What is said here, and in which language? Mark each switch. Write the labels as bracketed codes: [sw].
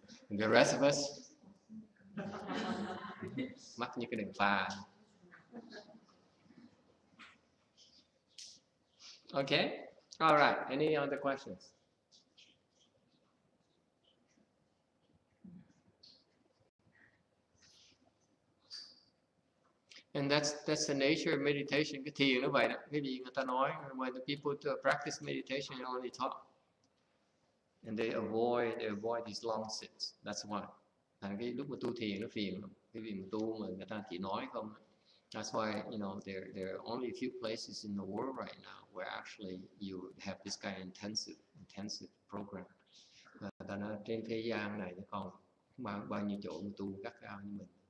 [en] The rest of us, [vi] mắt như cái đèn pha. [en] Okay, all right. Any other questions? And that's the nature of meditation. [vi] Cái thiền nó vậy đó. Cái gì người ta nói, [en] when the people practice meditation, they only talk, and they avoid these long sits. That's why. [vi] Thành cái lúc mà tu thiền nó phiền lắm. Cái vì mà tu mà người ta chỉ nói không. [en] That's why, you know, there are only a few places in the world right now where actually you have this kind of intensive program. [vi] Và ta nói trên thế gian này nó còn bao nhiêu chỗ mà tu gắt gao như mình.